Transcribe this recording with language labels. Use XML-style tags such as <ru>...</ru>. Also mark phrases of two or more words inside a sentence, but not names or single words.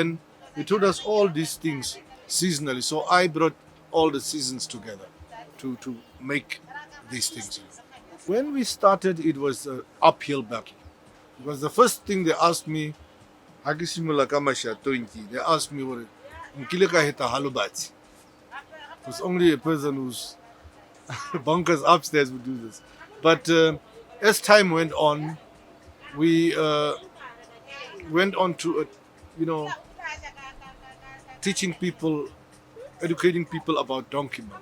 <en>And then they told us all these things seasonally. So I brought all the seasons together to make these things. When we started, it was an uphill battle. Because the first thing they asked me, they asked me,</en> <st>"Nkile ka heta halobati?"</st> <en>It was only a person who's bonkers upstairs would do this. But as time went on, we went on to, teaching people, educating people about donkey milk.</en>